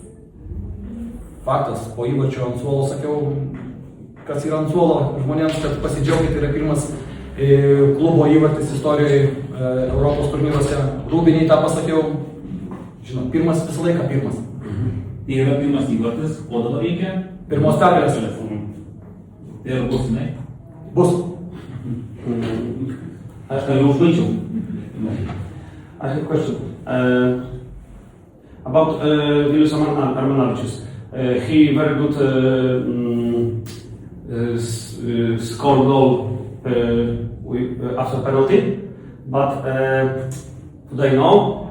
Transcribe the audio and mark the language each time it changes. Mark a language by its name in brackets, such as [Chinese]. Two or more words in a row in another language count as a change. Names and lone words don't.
[Lithuanian] Faktas, po įvarčio ant suolo sakiau, kas yra ant suolo žmonėms, kad pasidžiaugti, yra pirmas klubo įvartis istorijoje Europos turnyruose. Rūbiniai tą pasakiau, žinot, pirmas visą laiką pirmas. Tai yra pirmas įvartis, o dabar reikia? Pirmos pergalės. Tai ir bus, ne? Bus. Aš jau užbaičiau. [English] I have a question about Vilius Armanavičius. He very good score goal after penalty, but today no.